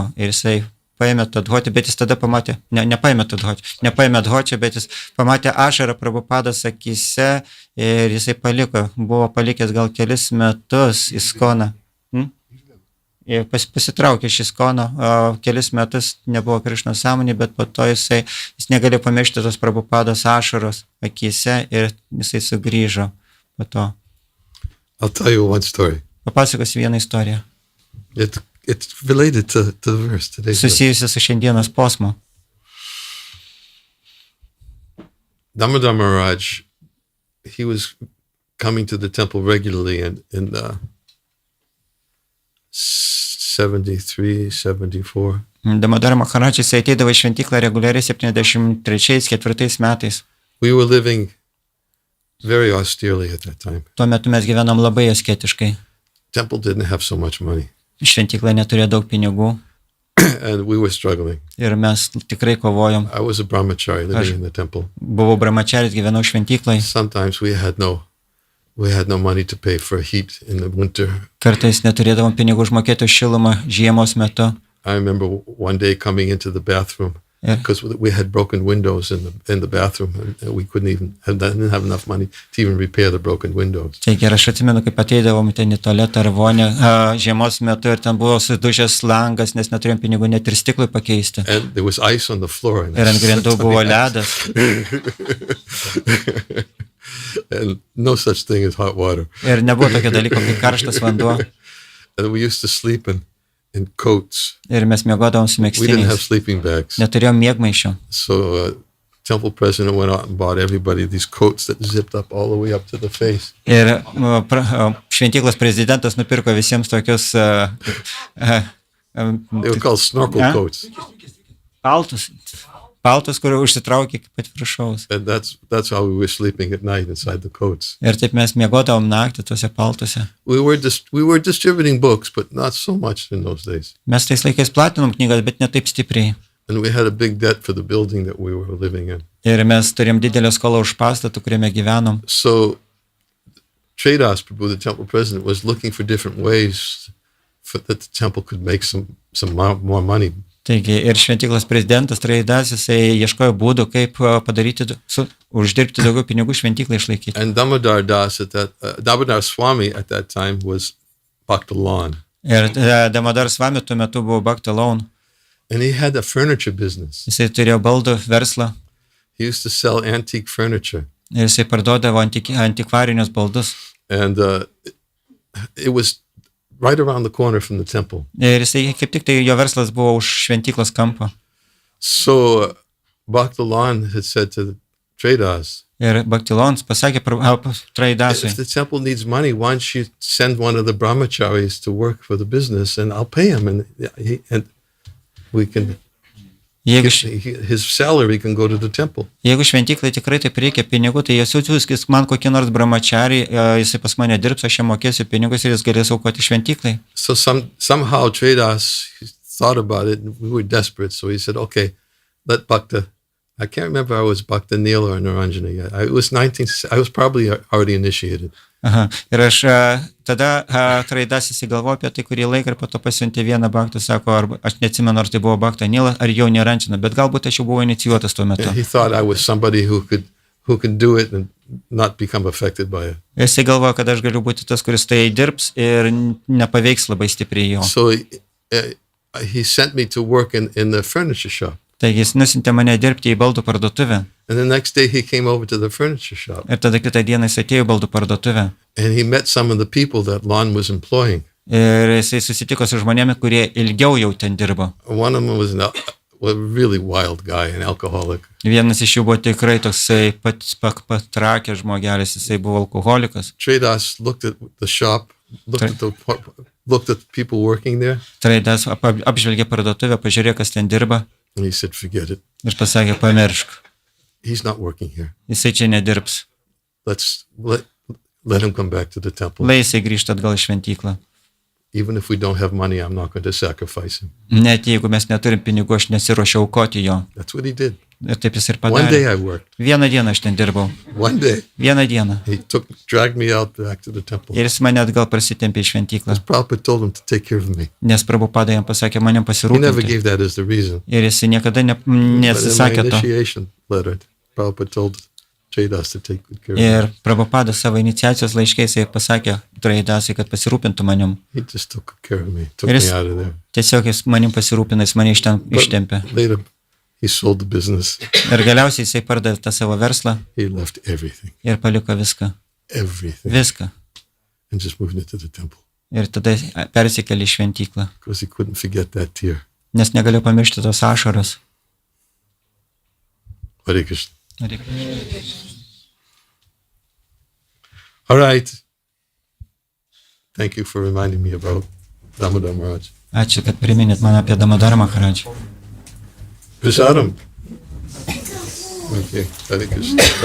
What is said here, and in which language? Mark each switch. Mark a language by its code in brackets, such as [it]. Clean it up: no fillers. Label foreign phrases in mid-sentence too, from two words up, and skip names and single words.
[lt] Ir jisai paėmė tą dhoti, bet jis tada pamatė, nepaėmė dhoti, bet jis pamatė ašarą Prabhupados akise ir jisai buvo palikęs gal kelis metus Iskconą. Pasitraukė iš Iskcono, kelis metus nebuvo Krišna sąmonė, bet po to jis negalėjo pamiršti tos Prabhupados ašaros akise ir jisai sugrįžo po to. [en] I'll tell you one story. [lt] Papasakosiu vieną istoriją. [en] It's related to the verse today. [lt] Susijusi su šiandienos posmu. [en] Damodar Maharaj, he was coming to the temple regularly in 73, 74. [lt] Damodar Maharaj jisai ateidavo į Šventyklą reguliariai 73-74 metais. [en] We were living very austerely at that time. [lt] Tuo metu mes gyvenom labai asketiškai. [en] Temple didn't have so much money. [lt] Šventykla neturėjo daug pinigų. [en] And we were struggling. [lt] Ir mes tikrai kovojom. [en] I was a brahmachari living in the temple. [lt] Buvau brahmacharis, gyvenau šventyklai. [en] Sometimes we had no money to pay for heat in the winter. [lt] Kartais neturėdavom pinigų užmokėti už šilumą žiemos metu. [en] I remember one day coming into the bathroom because we had broken windows in the bathroom and we didn't have enough money to even repair the broken windows. [lt] Taigi ir aš atsimenu, kaip ateidavom ten į tualetą ar vonę žiemos metu ir ten buvo sudužęs langas, nes neturėjom pinigų net ir stiklui pakeisti. [en] And there was ice on the floor. [lt] Ir ant grindų buvo ledas. [en] And no such thing as hot water. [lt] Ir nebuvo tokio dalyko kaip karštas vanduo. [en] And we used to sleep in coats. [lt] Ir mes miegodavom su [en] We didn't have [lt] megztiniais. [en] sleeping bags. [lt] Neturėjom miegmaišio. [en] So temple president went out and bought everybody these coats that zipped up all the way up to the face. [lt] Ir šventyklos prezidentas nupirko visiems tokius [en] They were called snorkel coats. [lt] paltus. paltus, kurio užsitraukė iki pat viršaus. [en] And that's how we were sleeping at night inside the coats. [lt] Ir taip mes miegodavom naktį tuose paltuose. [en] We were distributing books, but not so much in those days. [lt] Mes tais laikais platinom knygas, bet ne taip stipriai. [en] And we had a big debt for the building that we were living in. [lt] Ir mes turėjom didelę skolą už pastatą, kuriame gyvenom. [en] So Tredas Prabhu, the temple president, was looking for different ways that the temple could make some more money. [lt] Taigi ir šventyklos prezidentas Tredas, jisai ieškojo būdų, kaip padaryti, uždirbti daugiau pinigų šventyklą išlaikyti. [en] And Damodar Swami at that time was Bhaktalan. [lt] Ir Damodar Swami tuo metu buvo Bhaktalan. [en] And he had a furniture business. [lt] Jisai turėjo baldų verslą. [en] He used to sell antique furniture. [lt] Ir jisai parduodavo antikvarinius baldus. [en] And it was right around the corner from the temple. [lt] Ir jisai kaip tik tai jo verslas buvo už šventyklos kampo. [en] So Bhaktalan had said to Tredas, [lt] Ir Bhaktilons pasakė Tredasui, [en] if the temple needs money, why don't you send one of the brahmacharis to work for the business and I'll pay him and we can his salary can go to the temple. [lt] Jeigu šventyklai tikrai taip reikia pinigų, tai jis siūskis man kokį nors brahmachari, jisai pas mane dirbs, aš jam mokėsiu pinigus ir jis galės aukoti šventyklai. [en] So somehow Tredas thought about it and we were desperate, so he said, okay, let Bhakta, I can't remember I was Bhakta Neil or Nirandžana yet. I was probably already initiated. Aha. [lt] Ir aš tada Tredas įsigalvojo apie tai kurį laiką ir po to pasiuntė vieną Bhaktą, sako, aš neatsimenu, ar tai buvo Bhakta Neil ar jau Nirandžana, bet galbūt aš jau buvau inicijuotas tuo metu. [en] He thought I was somebody who could do it and not become affected by it. [lt] Jisai galvojo, kad aš galiu būti tas, kuris tai dirbs ir nepaveiks labai stipriai jo. [en] So he sent me to work in the furniture shop. [lt] Taigi jis nusintė mane dirbti į baldų parduotuvę. [en] And the next day he came over to the furniture shop. [lt] Ir tada kitą dieną jis atėjo į baldų parduotuvę. [en] And he met some of the people that Lon was employing. [lt] Ir jisai susitiko su žmonėmis, kurie ilgiau jau ten dirbo. [en] One of them was a really wild guy, an alcoholic. [lt] Vienas iš jų buvo tikrai toksai patrakęs žmogelis, jisai buvo alkoholikas. [en] Tredas looked at the shop, looked at people working there. [lt] Tredas apžvelgė parduotuvę, pažiūrėjo, kas ten dirba. [en] And he said, forget it. [lt] Ir pasakė, pamiršk. [en] He's not working here. [lt] Jisai čia nedirbs. [en] Let him come back to the temple. [lt] Lai jisai grįžtų atgal į šventyklą. [en] Even if we don't have money, I'm not going to sacrifice him. [lt] Net jeigu mes neturim pinigų, aš nesiruošiu aukoti jo. [en] That's what he did. [lt] Ir taip jis ir [en] One day [lt] padarė. [en] I worked. [lt] Vieną dieną aš ten dirbau. [en] One day [lt] Vieną dieną. [en] he dragged me out back to the temple. [lt] Ir jis mane atgal prasitempė į šventyklą. [en] Prabhupada told him to take care of me. [lt] Nes Prabhupada jam pasakė manim [en] He never [lt] pasirūpinti. [en] gave that as the reason. [lt] Ir jis niekada [en] But in my [lt] nesisakė to. [en] initiation letter, Prabhupada told Tredas to take good care of me. [lt] Ir Prabhupada savo iniciacijos laiškais jis pasakė Tredasui, kad pasirūpintų manim. [en] He just took good care of me, took [lt] Ir [en] me [lt] jis [en] out of there. [lt] tiesiog jis manim pasirūpino, jis mane iš ten [en] But [lt] ištempė. [en] later, he sold the business. [lt] Ir galiausiai jisai pardavė tą savo verslą [en] He left everything, [lt] ir paliko viską. [en] everything, [lt] Viską. [en] and just moved into the temple [lt] Ir tada persikėlė į šventyklą. [en] because he couldn't forget that tear. [lt] Nes negaliu pamiršti tos ašaros. [en] Hare Krishna. All right. Thank you for reminding me about Damodar Maharaj. [lt] Ačiū, kad priminėt man apie Damodarą Maharadžą. [en] Prasadam. Okay. Hare Krishna.